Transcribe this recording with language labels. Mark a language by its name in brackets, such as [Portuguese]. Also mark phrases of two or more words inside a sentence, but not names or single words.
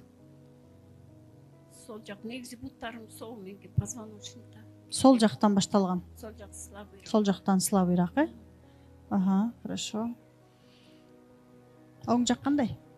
[Kyrgyz] Сол жак, негизи буттарым сол, менге позвоночникта. Сол жактан башталган. Сол жак слабый. Сол жактан слабыйраак, Ага, хорошо. Оң жак кандай?